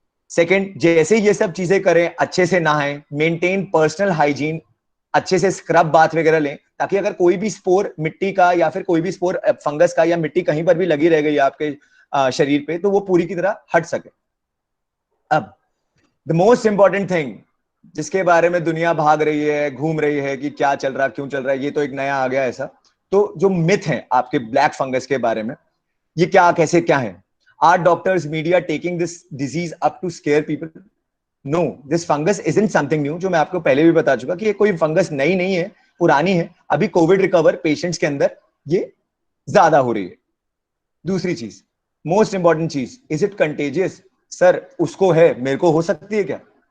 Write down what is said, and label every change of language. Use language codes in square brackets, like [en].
[hi] Second, जैसे ये सब चीजें करें, अच्छे से नहाएं, [en] maintain personal hygiene, [hi] अच्छे से स्क्रब बाथ वगैरह लें, ताकि अगर कोई भी स्पोर मिट्टी का या फिर कोई भी स्पोर फंगस का या मिट्टी कहीं पर भी लगी रह गई आपके शरीर पे, तो वो पूरी की तरह हट सके। अब [en] the most important thing [hi] जिसके बारे में दुनिया भाग रही है, घूम रही है कि क्या चल रहा, क्यों चल रहा है, ये तो एक नया आ गया ऐसा। तो जो मिथ है आपके ब्लैक फंगस के बारे में, ये क्या, कैसे, क्या है? [en] Are doctors, media taking this disease up to scare people? No, this fungus isn't something new, [hi] जो मैं आपको पहले भी बता चुका कि ये कोई फंगस नई नहीं है, पुरानी है। अभी कोविड रिकवर पेशेंट्स के अंदर ये ज्यादा हो रही है। दूसरी चीज, मोस्ट इंपॉर्टेंट चीज, [en] Is it contagious? [hi] सर उसको है, मेरे को हो सकती है क्या?